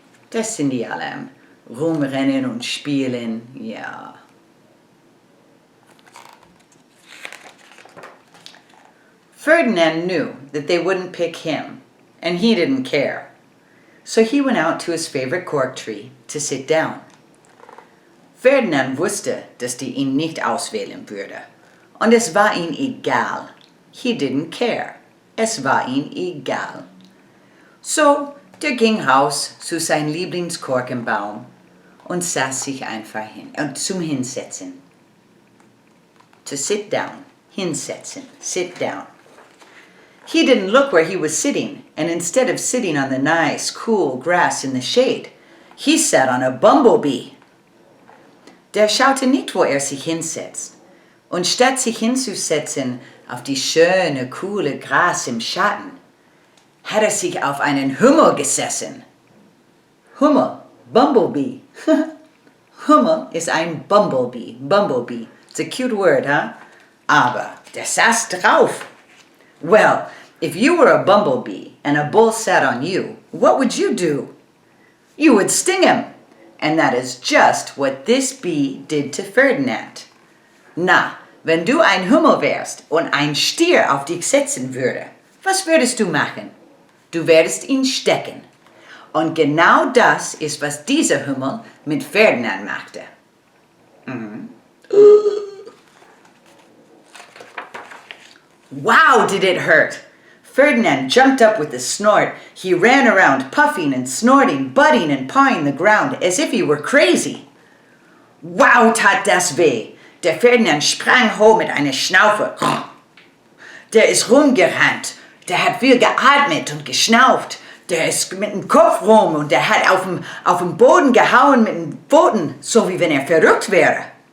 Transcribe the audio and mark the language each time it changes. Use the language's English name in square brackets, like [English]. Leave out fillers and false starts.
[German] Das sind die alle am Rumrennen und Spielen, ja. [English] Ferdinand knew that they wouldn't pick him, and he didn't care. So he went out to his favorite cork tree to sit down. [German] Ferdinand wusste, dass die ihn nicht auswählen würde. Und es war ihm egal. [English] He didn't care. [German] Es war ihm egal. So, der ging raus zu seinem Lieblingskorkenbaum und saß sich einfach hin, zum Hinsetzen. [English] To sit down, hinsetzen, sit down. He didn't look where he was sitting, and instead of sitting on the nice, cool grass in the shade, he sat on a bumblebee. [German] Der schaute nicht, wo sich hinsetzt, und statt sich hinzusetzen auf die schöne, coole Gras im Schatten, hat sich auf einen Hummel gesessen. Hummel, Bumblebee. Hummel ist ein Bumblebee, Bumblebee. [English] It's a cute word, huh? [German] Aber der saß drauf. [English] Well, if you were a bumblebee and a bull sat on you, what would you do? You would sting him. And that is just what this bee did to Ferdinand. [German] Na, wenn du ein Hummel wärst und ein Stier auf dich setzen würde, was würdest du machen? Du würdest ihn stecken. Und genau das ist, was dieser Hummel mit Ferdinand machte. [English] Wow, did it hurt! Ferdinand jumped up with a snort. He ran around, puffing and snorting, butting and pawing the ground as if he were crazy. [German] Wow, tat das weh! Der Ferdinand sprang hoch mit einer Schnaufe. Der ist rumgerannt. Der hat viel geatmet und geschnauft. Der ist mit dem Kopf rum und der hat auf den Boden gehauen mit den Pfoten, so wie wenn er verrückt wäre.